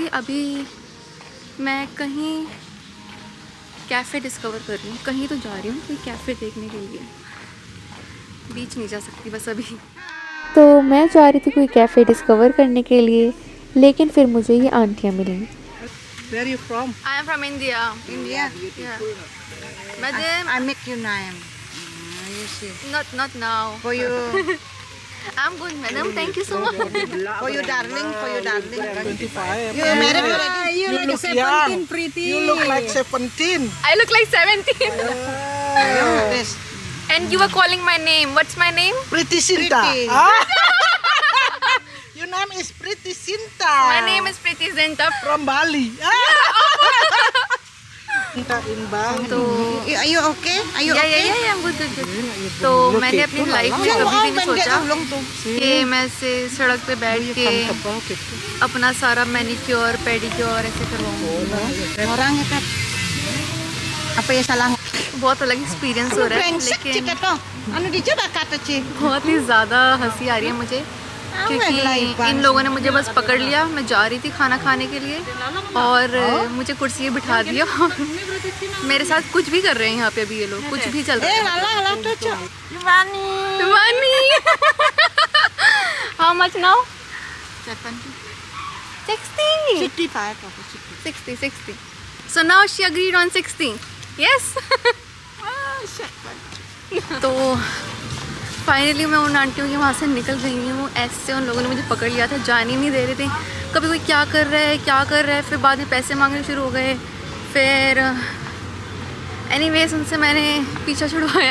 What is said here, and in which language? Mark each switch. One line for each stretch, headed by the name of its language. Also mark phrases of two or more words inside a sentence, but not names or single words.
Hindi: अभी मैं कहीं
English: café discover
Hindi: कर रही हूँ, कहीं तो जा रही हूँ कोई कैफ़े देखने के लिए, बीच नहीं जा सकती बस अभी। तो मैं जा रही थी कोई
English: café discover
Hindi: करने के लिए, लेकिन फिर मुझे ये आंटियाँ मिली।
English: Where are you from? I am from India. India. मैडम I make you name. You see. not now. For you, I am good madam, thank you so much. for you darling, for you darling. 25. You married already? You look young. You look like 17. I look like 17 Yes. and you are calling my name. What's my name? Pretty Sinta. Pretty. Ah? Your name is Pretty Sinta. My name is Preeti Zinta. From Bali. Sinta in Bali.
Hindi: तो
English: Are you okay? Are you
Hindi: या
English: okay? I'm good good।
Hindi: तो मैंने अपनी लाइफ में कभी भी नहीं सोचा कि मैं ऐसे सड़क पे बैठ के अपना सारा
English: manicure pedicure
Hindi: ऐसे करवाऊँ।
Indonesian: Orang itu apa ya salah?
Hindi: बहुत अलग एक्सपीरियंस हो रहा है,
Indonesian: Brengsek
Hindi: लेकिन
Indonesian: cik itu. Anu dicoba kata cik.
Hindi: बहुत ही ज़्यादा हंसी आ रही है मुझे, क्योंकि इन लोगों ने मुझे बस पकड़ लिया। मैं जा रही थी खाना खाने के लिए और मुझे कुर्सी पे बिठा दिया और मेरे साथ कुछ भी कर रहे हैं यहाँ पे। अभी ये लोग कुछ भी चल रहा है।
Indonesian: Alah tuh cik. Gimana?
English: How much now? 70. 60.
Indonesian: 65 apa 60?
English: 60. So now she agreed on 60. Yes.
Hindi: तो फाइनली मैं उन आंटियों के वहाँ से निकल गई हूँ। ऐसे उन लोगों ने मुझे पकड़ लिया था, जाने नहीं दे रहे थे। कभी कोई क्या कर रहा है क्या कर रहा है, फिर बाद में पैसे मांगने शुरू हो गए। फिर एनीवेज उनसे मैंने पीछा छुड़वाया।